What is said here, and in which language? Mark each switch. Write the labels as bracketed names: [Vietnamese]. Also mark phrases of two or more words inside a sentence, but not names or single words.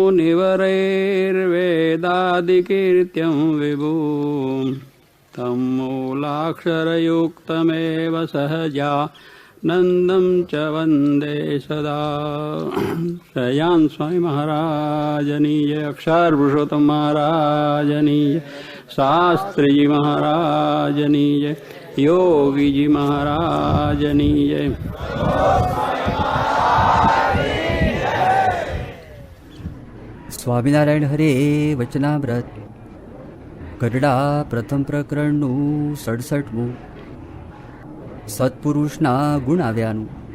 [Sanskrit] मुनिवरैर्वेदादिकीर्त्यं विभुं तं मूलाक्षरयुक्तमेव सहजानन्दं च वन्दे सदा। [Gujarati] શયાન સ્વામી મહારાજની જય, અક્ષર પુરુષોત્તમ મહારાજની જય, શાસ્ત્રી જી મહારાજની જય, યોગી જી મહારાજની જય। સ્વામિનારાયણ હરે વચનામૃત ગઢડા પ્રથમ પ્રકરણનું 67મું સત્પુરુષના ગુણ આવ્યાનું.